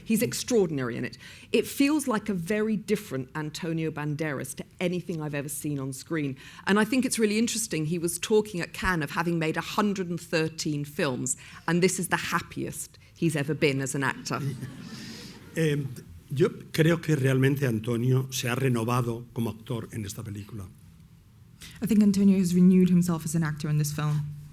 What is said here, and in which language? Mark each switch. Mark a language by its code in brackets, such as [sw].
[en] He's extraordinary in it. It feels like a very different Antonio Banderas to anything I've ever seen on screen. And I think it's really interesting. He was talking at Cannes of having made 113 films, and this is the happiest he's ever been as an actor. [es] Yo creo que realmente Antonio se ha renovado como actor en esta película. [en] I think Antonio has renewed himself as an actor in this film.